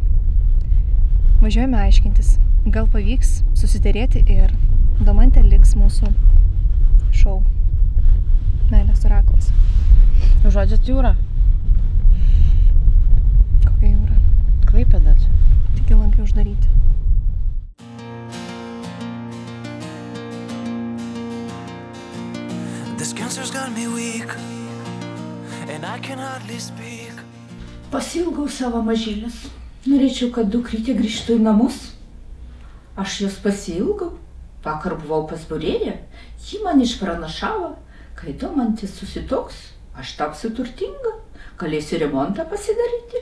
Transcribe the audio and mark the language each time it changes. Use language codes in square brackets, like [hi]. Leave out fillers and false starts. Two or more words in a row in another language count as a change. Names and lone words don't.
[lt] Važiuojame aiškintis, gal pavyks susiderėti ir Domantė liks mūsų šou Meilės orakulas. Žodžiat Jūra? Kokia Jūra? Klaipėda čia. Tik lankai uždaryti. [en] This cancer's got me weak and I can hardly speak. [lt] Pasiilgau savo mažylės. Norėčiau, kad dukrytė grįžtų į namus. Aš jos pasiilgau. Vakar buvau pas būrėją. Ji man išpranašavo, kai Domantė susituoks, aš tapsiu turtinga, galėsiu remontą pasidaryti.